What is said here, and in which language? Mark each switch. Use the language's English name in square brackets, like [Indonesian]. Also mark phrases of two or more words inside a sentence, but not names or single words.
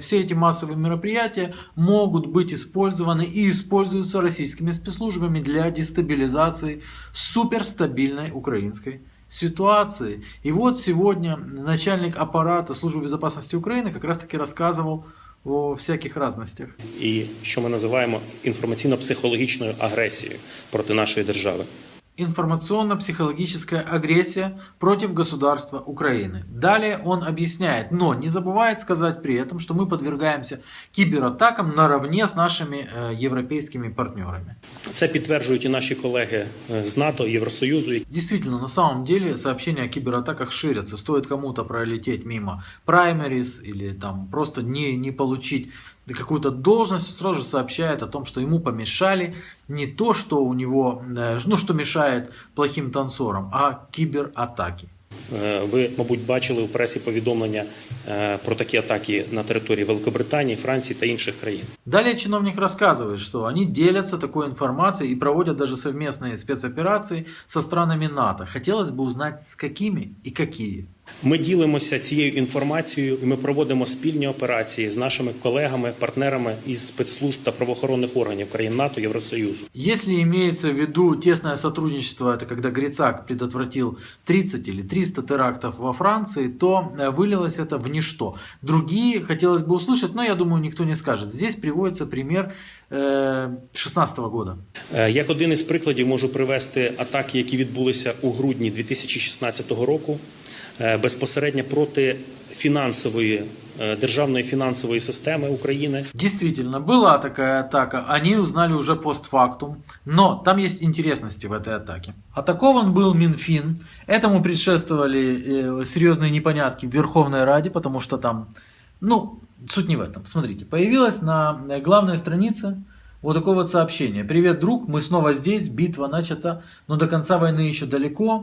[Russian] Все эти массовые мероприятия могут быть использованы и используются российскими спецслужбами для дестабилизации суперстабильной украинской ситуации. И вот сегодня начальник аппарата Службы безопасности Украины как раз таки рассказывал о всяких разностях. [Ukrainian] І що ми називаємо інформаційно-психологічною агресією проти нашої держави. [Russian] Информационно-психологическая агрессия против государства Украины. Далее он объясняет, но не забывает сказать при этом, что мы подвергаемся кибератакам наравне с нашими европейскими партнерами. [Ukrainian] Це підтверджують і наші колеги з НАТО, Євросоюзу. [Russian] Действительно, на самом деле сообщения о кибератаках ширятся. Стоит кому-то пролететь мимо праймерис или там просто не получить какую-то должность, сразу же сообщает о том, что ему помешали не то, что у него, что мешает плохим танцорам, а кибератаки. [Ukrainian] Ви, мабуть, бачили у пресі повідомлення про такі атаки на території Великобританії, Франції та інших країн. [Russian] Далее чиновник рассказывает, что они делятся такой информацией и проводят даже совместные спецоперации со странами НАТО. Хотелось бы узнать, с какими и какие. [Ukrainian] Ми ділимося цією інформацією і ми проводимо спільні операції з нашими колегами, партнерами із спецслужб та правоохоронних органів країн НАТО, Євросоюзу. [Russian] Если имеется в виду тесное сотрудничество, это когда Грицак предотвратил 30 или 300 терактов во Франции, то вылилось это в ничто. Другие хотелось бы услышать, но я думаю, никто не скажет. Здесь приводится пример 2016 года. [Ukrainian] Як один із прикладів можу привести атаки, які відбулися у грудні 2016 року, безпосередньо проти державної фінансової системи України. [Russian] Действительно, была такая атака, они узнали уже постфактум, но там есть интересности в этой атаке. Атакован был Минфин, этому предшествовали серьезные непонятки в Верховной Раде, потому что там, суть не в этом. Смотрите, появилось на главной странице вот такое вот сообщение: «Привет, друг, мы снова здесь, битва начата, но до конца войны еще далеко.